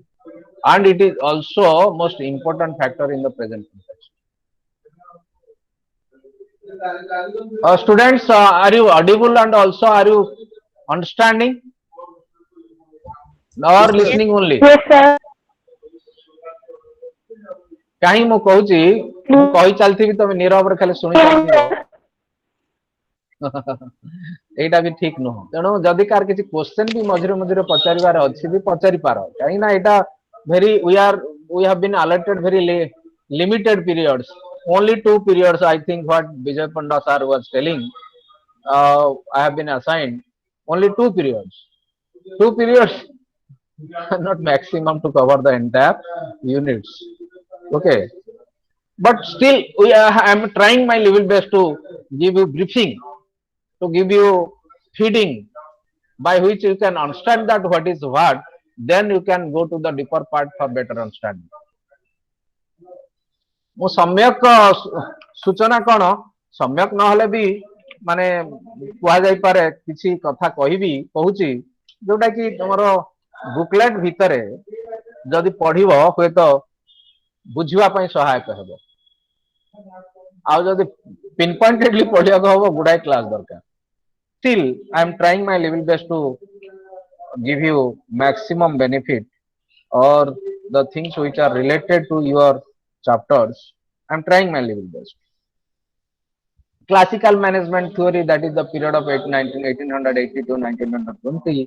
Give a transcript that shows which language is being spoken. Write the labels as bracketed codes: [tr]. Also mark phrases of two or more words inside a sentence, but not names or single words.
[en] And it is also most important factor in the present context. Students, are you audible and also are you understanding or Yes. listening only? Yes, sir. [or] କାହିଁ ମୁଁ କହୁଛି, ମୁଁ କହି ଚାଲିଥିବି ତମେ ନିରବରେ ଖାଲି ଶୁଣି ଚାଲିଥିବ, এইটা ବି ଠିକ ନୁହଁ। ତେଣୁ ଯଦି କାହାର କିଛି କ୍ୱେଶ୍ଚନ ବି ମଝିରେ ମଝିରେ ପଚାରିବାର ଅଛି ବି ପଚାରି ପାର, କାହିଁକି ନା ଏଇଟା [en] we have been allotted very limited periods, only 2 periods. I think what Vijay Panda sir was telling, I have been assigned only 2 periods. 2 periods not maximum to cover the entire units. Okay, but still I am trying my level best to give you briefing, to give you feeding, by which you can understand that what is what, then you can go to the deeper part for better understanding. [or] ମୁଁ ସମ୍ୟକ ସୂଚନା କଣ ସମ୍ୟକ ନହେଲେ ବି ମାନେ କୁହାଯାଇପାରେ କିଛି କଥା କହୁଛି ଯୋଉଟା କି ତମର ବୁକଲେଟ ଭିତରେ ଯଦି ପଢିବ ହୁଏତ ବୁଝିବା ପାଇଁ ସହାୟକ ହେବ ଆଉ ଯଦି ପିନ୍ ପଏଣ୍ଟେଡଲି ପଢିବାକୁ ହବ ଗୁଡାଏ କ୍ଲାସ ଦରକାର [en] still I am trying my level best to give you maximum benefit or the things which are related to your chapters. I am trying my level best. Classical management theory, that is the period of 1880 to 1920.